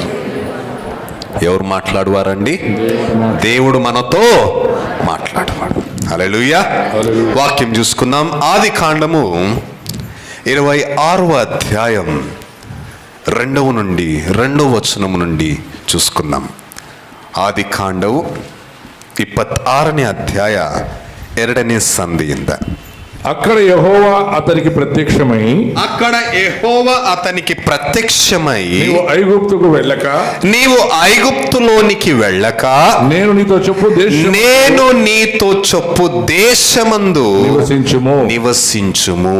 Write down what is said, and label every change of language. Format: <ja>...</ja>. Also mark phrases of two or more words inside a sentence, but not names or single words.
<te>ఎవరు మాట్లాడువారండి? దేవుడు మనతో మాట్లాడువాడు. హల్లెలూయా. వాక్యం చూసుకుందాం. ఆది కాండము 26వ అధ్యాయం 2వ వచనము నుండి చూసుకుందాం.</te> <kn>ಆದಿ ಕಾಂಡವು 26ನೇ ಅಧ್ಯಾಯ 2ನೇ ಸಂಧಿಯಿಂದ.</kn> <te>అక్కడ యెహోవా అతనికి ప్రత్యక్షమై నీవు ఐగుప్తులోనికి వెళ్ళక నేను నీతో చెప్పు దేశమందు నివసించుము.</te>